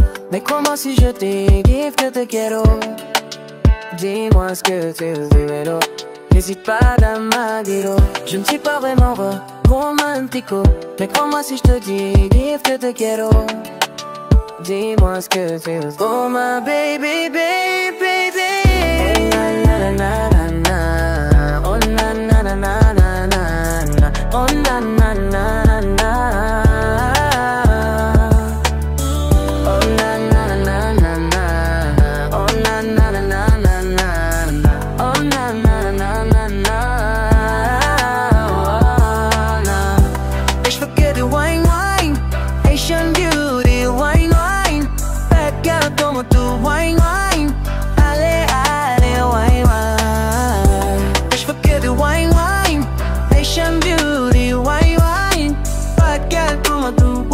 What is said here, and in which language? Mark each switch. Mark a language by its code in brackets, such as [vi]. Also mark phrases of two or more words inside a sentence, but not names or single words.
[fr] Mais comment si je te dis que [es] te quiero? [fr] Dis-moi ce que tu veux, n'hésite pas à me dire. Je ne suis pas vraiment romantico. Mais comment si je te dis que [es] te quiero? [fr] Dis-moi ce que tu veux. [en] Oh my baby, baby, baby. Na na na na na. Oh na na na na na na. Oh na na na na na. Oh na na na na na. Oh na na na na na. Oh na na na na na. [de] Ich vergesse [en] wine, wine. Asian beauty, wine, wine. Bad girl [es] como tú, [en] wine, wine. Ale, ale, wine, wine. [de] Ich vergesse [en] wine, wine. Asian beauty, wine, wine. Bad girl [es] como tú.